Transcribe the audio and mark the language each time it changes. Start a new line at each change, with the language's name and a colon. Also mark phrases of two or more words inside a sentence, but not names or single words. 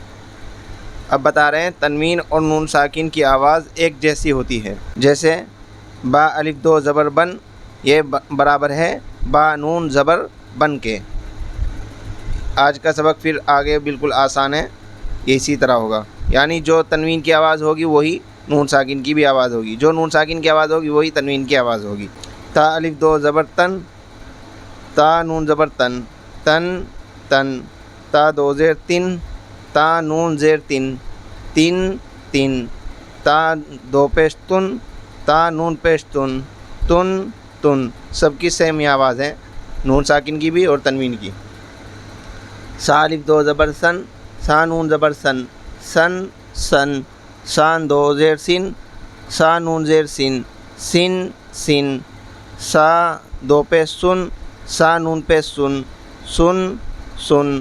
Urdu: اب بتا رہے ہیں تنوین اور نون ساکن کی آواز ایک جیسی ہوتی ہے، جیسے با الف دو زبر بن، یہ برابر ہے با نون زبر بن کے۔ آج کا سبق پھر آگے بالکل آسان ہے، یہ اسی طرح ہوگا، یعنی جو تنوین کی آواز ہوگی وہی نون ساکن کی بھی آواز ہوگی، جو نون ساکن کی آواز ہوگی وہی تنوین کی آواز ہوگی۔ تا الف دو زبر تن، تا نون زبر تن، تن تن۔ تا دو زیر تن، تا نون زیر تن، تن تن۔ تا دو پیش تن، تا نون پیش تن، تن تن۔ سب کی سیم یہ آواز ہے، نون ساکن کی بھی اور تنوین کی۔ سا الف دو زبر سن، سا نون زبر سن، سن سن۔ سان دو زیر سن، سا نون زیر سن، سن سن۔ سا دو پیش سن، سا نون پیش سن، سن سن۔